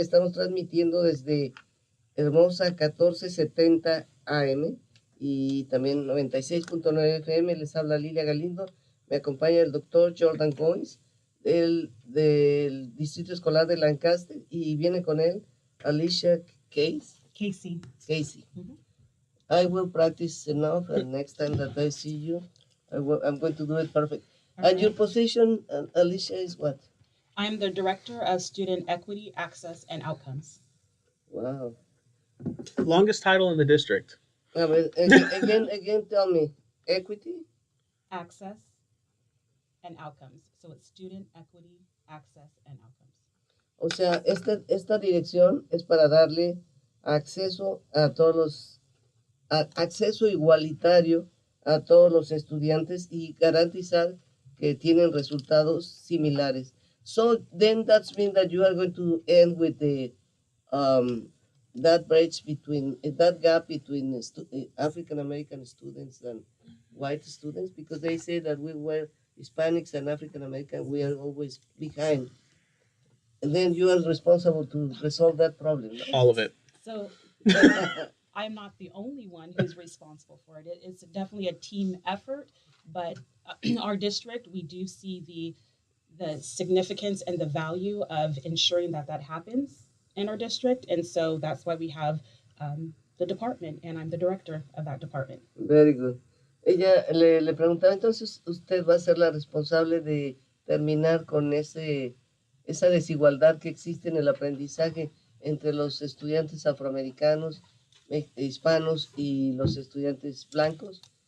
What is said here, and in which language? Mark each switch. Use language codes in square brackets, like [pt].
[es] Estamos transmitiendo desde hermosa 1470 AM y también 96.9 FM. Les habla Lilia Galindo. Me acompaña el doctor Jordan Goines del Distrito Escolar de Lancaster y viene con él Alicia Casey. [en] I will practice enough, and next time that I see you, I'm going to do it perfect. And your position, Alicia, is what? I'm the Director of Student Equity, Access, and Outcomes. Wow. Longest title in the district. Again, tell me. Equity? Access and Outcomes. So it's Student Equity, Access, and Outcomes. [es] O sea, esta dirección es para darle acceso a todos los, acceso igualitario a todos los estudiantes y garantizar que tienen resultados similares. [en] So then that means that you are going to end with the that bridge between that gap between African American students and white students, because they say that we were Hispanics and African American, we are always behind. And then you are responsible to resolve that problem. No? All of it. So I'm not the only one who's responsible for it. It's definitely a team effort, but our district, we do see the significance and the value of ensuring that that happens in our district. And so that's why we have the department, and I'm the director of that department. Very good. [es] Ella le preguntaba, entonces, usted va a ser la responsable de terminar con esa desigualdad que existe en el aprendizaje entre los estudiantes afroamericanos, hispanos y los estudiantes blancos.